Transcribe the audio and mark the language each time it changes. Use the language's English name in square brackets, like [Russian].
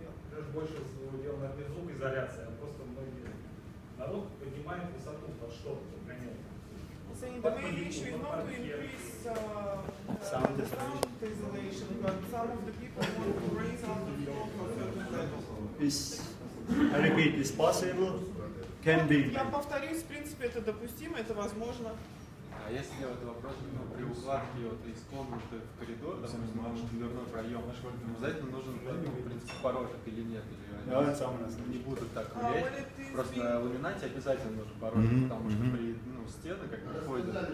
[Russian] Даже больше дела на звукоизоляции, а просто многие народ поднимает высоту под что-то, гоняет. [English] So the main issue is not to increase Sound the sound isolation, but some of the people want to raise up the floor for certain levels. I repeat, is possible, can be. [Russian] Я повторюсь, в принципе, это допустимо, это возможно. А если делать вопрос, при укладке вот из комнаты в коридор, допустим, ваш дверной проем, обязательно нужен, в принципе, порожек или нет? Или они не будут так влиять? Просто на ламинате обязательно нужен порожек, потому что при стены как бы ходят.